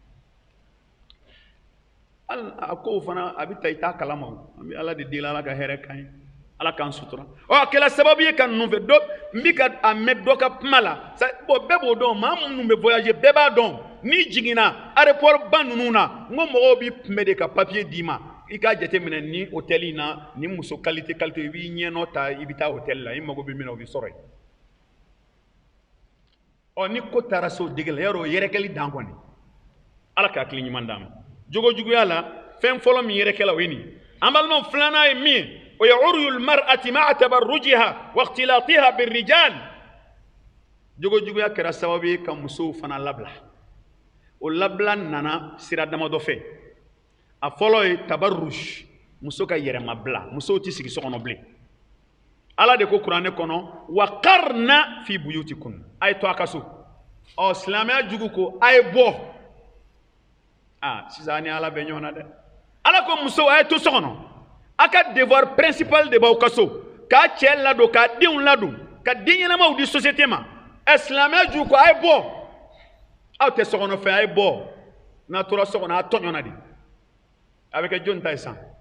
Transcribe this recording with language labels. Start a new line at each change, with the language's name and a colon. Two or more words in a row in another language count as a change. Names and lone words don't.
Bambara: a ko fana a bɛ ta i t'a kalama an bɛ ala de deli ala ka hɛrɛ kan ye ala k'an sutura a kɛra sababu ye ka ninnu fɛ n bɛ ka a mɛn dɔ ka kuma la bɛɛ b'o dɔn maa minnu bɛ voyager bɛɛ b'a dɔn n'i jiginna aéroport ba ninnu na n ko mɔgɔw b'i kunbɛn de ka papier d'i ma i k'a jateminɛ ni hôtel in na ni muso qualité i b'i ɲɛnɔ ta i bɛ taa hôtel la i mago bɛ min na o bɛ sɔrɔ yen ni ko taara so dege la yarɔ o yɛrɛkɛli dan kɔni ala k'a hakili ɲuman d'an ma jogo juguya la fɛn fɔlɔ min yɛrɛkɛla o ye nin an balimaw filanan ye min ye o ye
Arabic: عري المرأة مع تبرجها واختلاطها بالرجال
Bambara: jogo juguya kɛra sababu ye ka musow fana labila o labila nana sira damadɔ fɛ a fɔlɔ ye tabarruj muso ka yɛrɛmabila musow tɛ sigi so kɔnɔ bilen ala de ko kuranɛ kɔnɔ
Arabic: وقرن في بيوتكن
Bambara: a ye to a ka so silamɛya jugu ko a ye bɔ sisan ni ala bɛ ɲɔgɔn na dɛ ala ko musow a ye to so kɔnɔ a ka
French: devoir principal
Bambara: de b'aw ka so k'a cɛ ladon k'a denw ladon ka den ɲɛnamaw di société ma silamɛya jugu ko a ye bɔ aw tɛ so kɔnɔ fɛn a ye bɔ n'a tora so kɔnɔ a tɔɲɔna de a bɛ kɛ jɔn ta ye san